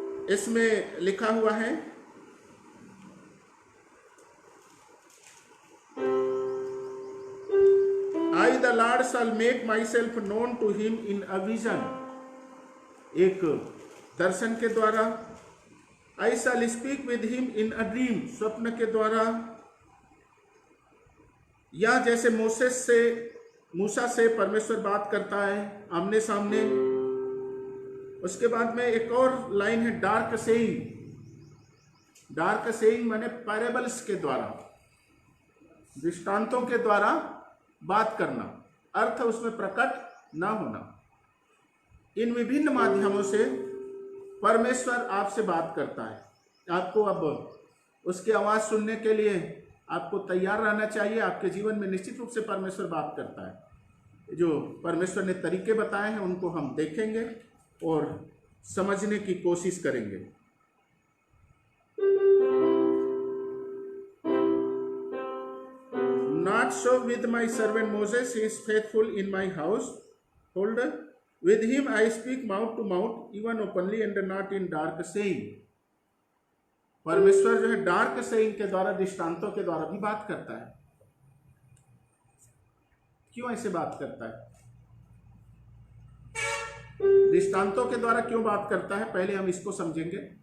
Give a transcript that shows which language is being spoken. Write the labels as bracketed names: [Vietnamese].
[Hindi] इसमें लिखा हुआ है, [English] I, the Lord, shall make myself known to him in a vision. [Hindi] एक दर्शन के द्वारा। [English] I shall speak with him in a dream, [Hindi] स्वप्न के द्वारा। या जैसे मूसा से परमेश्वर बात करता है आमने सामने। उसके बाद में एक और लाइन है, डार्क सेइंग। डार्क सेइंग माने पैरेबल्स के द्वारा, दृष्टांतों के द्वारा बात करना, अर्थ उसमें प्रकट ना होना। इन विभिन्न माध्यमों से परमेश्वर आपसे बात करता है। आपको अब उसकी आवाज सुनने के लिए आपको तैयार रहना चाहिए। आपके जीवन में निश्चित रूप से परमेश्वर बात करता है। जो परमेश्वर ने तरीके बताए हैं उनको हम देखेंगे और समझने की कोशिश करेंगे। [English] Not so with my servant Moses. He is faithful in my household. With him I speak mouth to mouth, even openly, and not in dark saying. [Hindi] परमेश्वर जो है डार्क सेइंग के द्वारा, दृष्टांतों के द्वारा भी बात करता है। क्यों ऐसे बात करता है? दृष्टांतों के द्वारा क्यों बात करता है, पहले हम इसको समझेंगे।